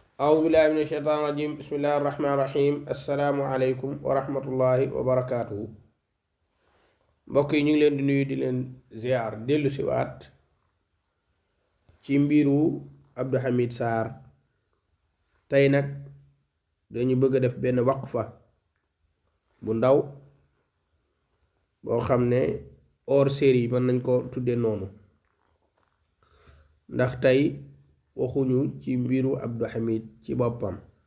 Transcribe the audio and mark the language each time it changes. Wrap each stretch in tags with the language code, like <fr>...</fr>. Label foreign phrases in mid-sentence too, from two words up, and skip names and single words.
<ar>أعوذ بالله من الشيطان الرجيم بسم الله الرحمن الرحيم السلام عليكم ورحمة الله وبركاته mbokk</ar> <wo>yi ñu ngi leen di nuyu di leen ziar dellu si waat ci mbiru Abdou Hamid Sarr tey nag dañu bëgg a def benn waqfa bu ndaw boo xam ne</wo> <fr>hors série</fr> <wo>mën nañ ko tuddee noonu ndax tey waxuñu ci mbiru Abdou Hamid ci boppam</wo>